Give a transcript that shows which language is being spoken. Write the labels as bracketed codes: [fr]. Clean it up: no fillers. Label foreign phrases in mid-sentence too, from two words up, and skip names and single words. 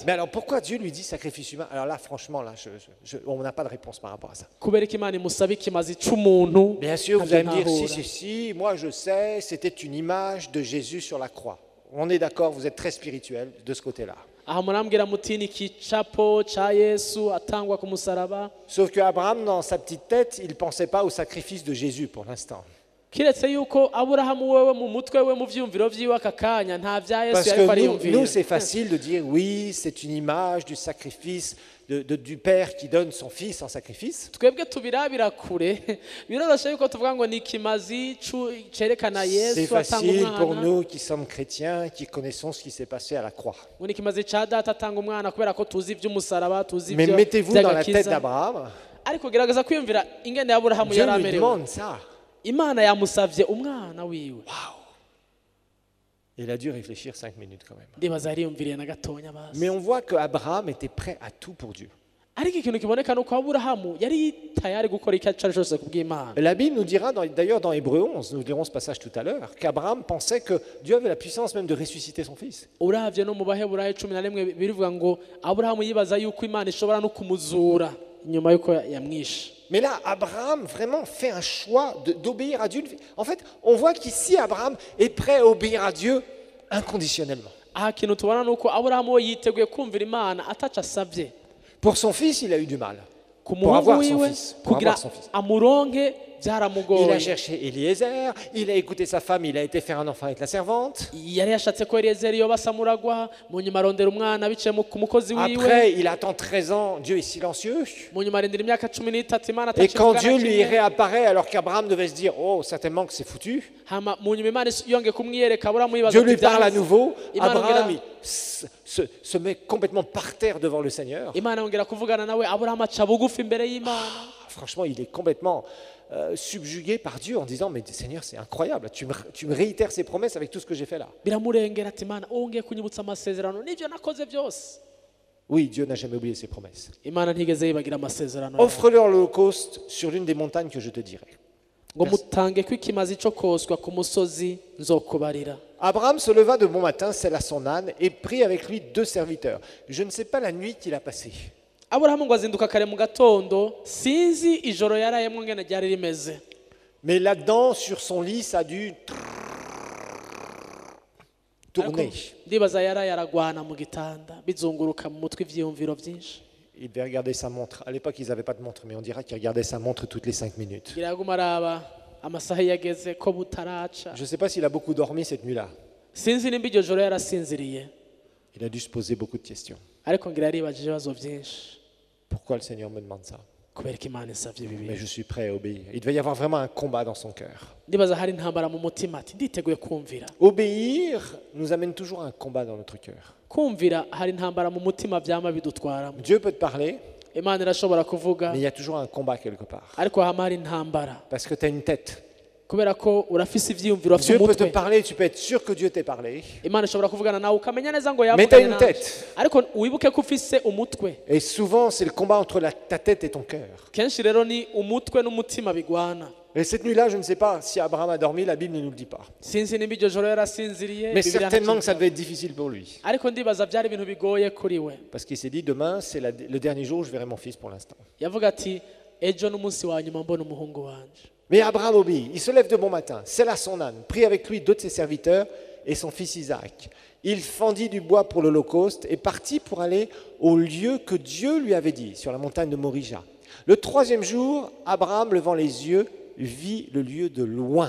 [fr] Mais alors pourquoi Dieu lui dit sacrifice humain? Alors là, franchement, on n'a pas de réponse par rapport à ça. [rn] Kubera ko Imana imusaba ikimazi c'umuntu. [fr] Bien sûr, vous allez me dire, [rn] ntahura. [fr] si, moi je sais, c'était une image de Jésus sur la croix. On est d'accord, vous êtes très spirituel de ce côté-là. [rn] Aha murambwira muti ni ikicapo ca Yesu atangwa ku musaraba. [fr] Sauf que Abraham, dans sa petite tête, il ne pensait pas au sacrifice de Jésus pour l'instant. [rn] Kiretse yuko Aburahamu wewe mu mutwe we mu vyumviro vyiwe aka kanya nta vya Yesu [fr] Parce [rn] yariko [fr] que [rn] ariyumvira. [fr] nous c'est facile de dire, oui, c'est une image du sacrifice du Père qui donne son Fils en sacrifice. [rn] Twebwe tubirabira kure biroroshe yuko tuvuga ngo ni ikimazi cerekana [fr] C'est [rn] Yesu atanga [fr] facile pour [rn] umwana. [fr] nous qui sommes chrétiens, qui connaissons ce qui s'est passé à la croix. [rn] Ngo ni ikimazi ca data atanga umwana kubera ko tuzi ivy'umusaraba tuzi [fr] Mais mettez-vous dans la tête [rn] vy'agakiza. [fr] d'Abraham. [rn] Ariko gerageza kwiyumvira ingene Aburahamu [fr] Dieu [rn] yari [fr] lui [rn] amerewe. [fr] demande ça. [rn] Imana yamusavye umwana wiwe. [fr] Il a dû réfléchir 5 minutes quand même. [rn] Ndibaza yariyumviriye na gatonya basi. [fr] Mais on voit qu'Abraham était prêt à tout pour Dieu. [rn] Ariko ikintu kiboneka nuko Aburahamu yari tayari gukora icyo ari cyo cyose kubw'Imana. [fr] La Bible nous dira, d'ailleurs dans Hébreux 11, nous lirons ce passage tout à l'heure, qu'Abraham pensait que Dieu avait la puissance même de ressusciter son fils. [rn] Uravye no mu Baheburayo 11 birivuga ngo Aburahamu yibaza yuko Imana ishobora no kumuzura nyuma yuko yamwishe. [fr] Mais là, Abraham vraiment fait un choix d'obéir à Dieu. En fait, on voit qu'ici, Abraham est prêt à obéir à Dieu inconditionnellement. [rn] Aha kintu tubona nuko Aburahamu we yiteguye kumvira Imana ataca asavye. [fr] Pour son fils, il a eu du mal. [rn] Ku [fr] Pour avoir [rn] muhungu [fr] son [rn] wiwe [fr] fils. Pour [rn] kugira [fr] avoir son fils. [rn] amuronke [fr] Il a [rn] byaramugoye. [fr] cherché Eliezer, il a écouté sa femme, il a été faire un enfant avec la servante. [rn] Yari yashatse ko Eliyezeri yoba samuragwa mu nyuma arondera umwana biciye ku mukozi wiwe. [fr] Après, il attend 13 ans, Dieu est silencieux. [rn] Mu nyuma arindira imyaka 13 Imana [fr] Et quand [rn] atacivugana [fr] Dieu lui [rn] kimwe. [fr] réapparaît, alors qu'Abraham devait se dire, oh, certainement que c'est foutu, [rn] Hama mu nyuma Imana yongeye kumwiyereka Aburahamu yibaza [fr] Dieu [rn] ati [fr] lui parle à [rn] byanze. [fr] nouveau. [rn] Imana [fr] Abraham [rn] yongera- [fr] se met complètement par terre devant le Seigneur. [rn] Imana yongera kuvugana nawe Aburahamu aca bugufi imbere y'Imana. [fr] Franchement, il est complètement subjugué par Dieu en disant, mais Seigneur, c'est incroyable, tu me réitères ces promesses avec tout ce que j'ai fait là. [rn] Biramurengera ati Imana wongeye kunyibutsa amasezerano n'ibyo nakoze byose. [fr] Oui, Dieu n'a jamais oublié ses promesses. [rn] Imana ntigeze yibagira amasezerano. [fr] Offre-leur l'Holocauste sur l'une des montagnes que je te dirai. [rn] Ngo mutange ko ikimazi cyo koswa ku musozi nzokubarira. [fr] Abraham se leva de bon matin, sella son âne et prit avec lui 2 serviteurs. Je ne sais pas la nuit qu'il a passée. [rn] Aburahamu ngo azinduka kare mu gatondo sinzi ijoro yarayemwo ngene ryari rimeze. [fr] Mais là-dedans, sur son lit, ça a dû tourner. [rn] Ndibaza yaraye aragwana mu gitanda bizunguruka mu mutwe ivyiyumviro byinshi. [fr] Il devait regarder sa montre. À l'époque, ils n'avaient pas de montre, mais on dira qu'il regardait sa montre toutes les 5 minutes. [rn] Ngira yaguma araba amasaha yageze ko butaraca. [fr] Je ne sais pas s'il a beaucoup dormi cette nuit-là. [rn] Sinzi nimba iryo joro yarasinziriye. [fr] Il a dû se poser beaucoup de questions. [rn] Ariko ngira yaribajije ibibazo byinshi. [fr] Pourquoi le Seigneur me demande ça? [rn] Kubera ko Imana isavye [fr] Mais [rn] bibi. [fr] je suis prêt à obéir. Il devait y avoir vraiment un combat dans son cœur. [rn] Ndibaza hari intambara mu mutima ati nditeguye kumvira. [fr] Obéir nous amène toujours à un combat dans notre cœur. [rn] Kumvira hari intambara mu mutima byama bidutwaramo. [fr] Dieu peut te parler, [rn] Imana irashobora kuvuga [fr] mais il y a toujours un combat quelque part. [rn] ariko hama hari intambara. [fr] Parce que tu as une tête. [rn] Kubera ko urafise ivyiyumviro afise [fr] Dieu peut te [rn] umutwe. [fr] parler, tu peux être sûr que Dieu t'ait parlé. [rn] Imana ishobora kuvugana nawe ukamenya neza ngo [fr] Mais t'as [rn] yavuganye [fr] une [rn] nawe. [fr] tête. [rn] Ariko wibuke ko ufise umutwe. [fr] Et souvent, c'est le combat entre ta tête et ton cœur. [rn] Kenshi rero ni umutwe n'umutima bigwana. [fr] Et cette nuit-là, je ne sais pas si Abraham a dormi, la Bible ne nous le dit pas. [rn] Sinzi nimba iryo joro yarasinziriye. [fr] Mais [rn] Bibiliya [fr] certainement que [rn] ntakivuga. [fr] ça devait être difficile pour lui. [rn] Ariko ndibaza byari ibintu bigoye kuri we. [fr] Parce qu'il s'est dit, demain, c'est le dernier jour où je verrai mon fils pour l'instant. [rn] Yavuga ati ejo n'umunsi wa nyuma mbona umuhungu wanje. [fr] Mais Abraham obéit. Il se lève de bon matin, sella son âne, prit avec lui 2 de ses serviteurs et son fils Isaac. Il fendit du bois pour l'Holocauste et partit pour aller au lieu que Dieu lui avait dit, sur la montagne de Morija. Le 3e jour, Abraham, levant les yeux, vit le lieu de loin.